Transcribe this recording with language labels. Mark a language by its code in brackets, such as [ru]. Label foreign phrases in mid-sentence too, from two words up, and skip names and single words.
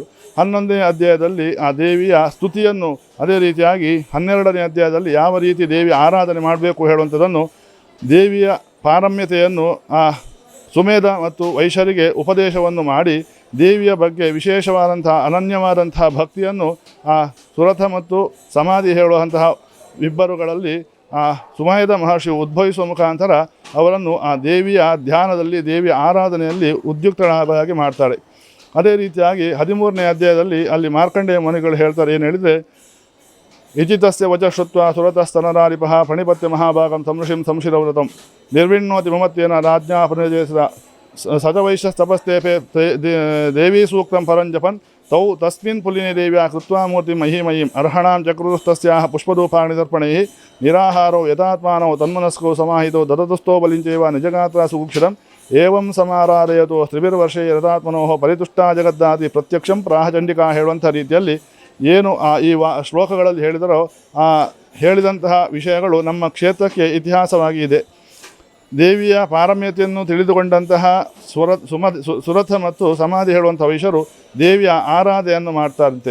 [kn] 11ನೇ ಅಧ್ಯಾಯದಲ್ಲಿ ಆ ದೇವಿಯ ಸ್ತುತಿಯನ್ನು, ಅದೇ ರೀತಿಯಾಗಿ 12ನೇ ಅಧ್ಯಾಯದಲ್ಲಿ ಯಾವ ರೀತಿ ದೇವಿ ಆರಾಧನೆ ಮಾಡಬೇಕು ಹೇಳುವಂಥದ್ದನ್ನು, ದೇವಿಯ ಪಾರಮ್ಯತೆಯನ್ನು ಆ ಸುಮೇಧ ಮತ್ತು ವೈಶ್ಯರಿಗೆ ಉಪದೇಶವನ್ನು ಮಾಡಿ ದೇವಿಯ ಬಗ್ಗೆ ವಿಶೇಷವಾದಂತಹ ಅನನ್ಯವಾದಂತಹ ಭಕ್ತಿಯನ್ನು ಆ ಸುರಥ ಮತ್ತು ಸಮಾಧಿ ಹೇಳುವಂತಹ ಇಬ್ಬರುಗಳಲ್ಲಿ ಆ ಸುಮೇಧ ಮಹರ್ಷಿ ಉದ್ಭವಿಸುವ ಮುಖಾಂತರ ಅವರನ್ನು ಆ ದೇವಿಯ ಧ್ಯಾನದಲ್ಲಿ, ದೇವಿಯ ಆರಾಧನೆಯಲ್ಲಿ ಉದ್ಯುಕ್ತರಾಗಿ ಮಾಡ್ತಾರೆ. ಅದೇ ರೀತಿಯಾಗಿ 13ನೇ ಅಧ್ಯಾಯದಲ್ಲಿ ಅಲ್ಲಿ ಮಾರ್ಕಂಡೇಯ ಮುನಿಗಳು ಹೇಳ್ತಾರೆ, ಏನು ಹೇಳಿದರೆ, [sa] ಇಚಿತಸ್ಯ ವಚ ಶ್ರುತ್ವ ಸುರತಸ್ತನರಾರಿಪಃ ಪ್ರಣಿಪತ್ಯ ಮಹಾಭಾಗಂ ಸಂಋಷಿಂ ಸಂಶಿರವ್ರತಂ ನಿರ್ವಿಣ್ಣೋತಿ ಮಮತ್ಯೇನ ರಾಜ್ಞಾ ಪರಿನಿರ್ದೇಶಿತ ಸಜವೈಶ್ಯಸ್ತಪಸ್ತೇಪೆ ದೇವೀ ಸೂಕ್ತಂ ಪರಂಜಪನ್ ತೌ ತಸ್ಮಿನ್ ಪುಲಿನಿ ದೇವ್ಯಾ ಕೃತ್ವಾ ಮೂರ್ತಿ ಮಹಿಮಯೀಂ ಅರ್ಹಣಾಂ ಚಕ್ರುಸ್ತಸ್ಯಾಹ ಪುಷ್ಪಧೂಪಾಣಿ ದರ್ಪಣೈಃ ನಿರಾಹಾರೋ ಯಥಾತ್ಮಾನೋ ತನ್ಮನಸ್ಕೋ ಸಮಾಹಿತೋ ದದತುಸ್ಥೋ ಬಲಿಂಚೈವ ನಿಜಗಾತ್ರ ಸುಗುಕ್ಷರಂ ಏವಂ ಸಮಾರಾಧಯತೋ ಸ್ತ್ರಿಭಿರ್ವರ್ಷೇ ಯಥಾತ್ಮನೋ ಪರಿತುಷ್ಟಾ ಜಗದ್ದಾದಿ ಪ್ರತ್ಯಕ್ಷಂ ಪ್ರಾಹಚಂಡಿಕಾ [kn] ಹೇಳುವಂಥ ರೀತಿಯಲ್ಲಿ ಏನು ಈ ಶ್ಲೋಕಗಳಲ್ಲಿ ಹೇಳಿದರೋ ಆ ಹೇಳಿದಂತಹ ವಿಷಯಗಳು ನಮ್ಮ ಕ್ಷೇತ್ರಕ್ಕೆ ಇತಿಹಾಸವಾಗಿ ಇದೆ. ದೇವಿಯ ಪಾರಮ್ಯತೆಯನ್ನು ತಿಳಿದುಕೊಂಡಂತಹ ಸುರಥ ಮತ್ತು ಸಮಾಧಿ ಹೇಳುವಂಥ ವೈಶ್ಯರು ದೇವಿಯ ಆರಾಧನೆಯನ್ನು ಮಾಡ್ತಾರಂತೆ.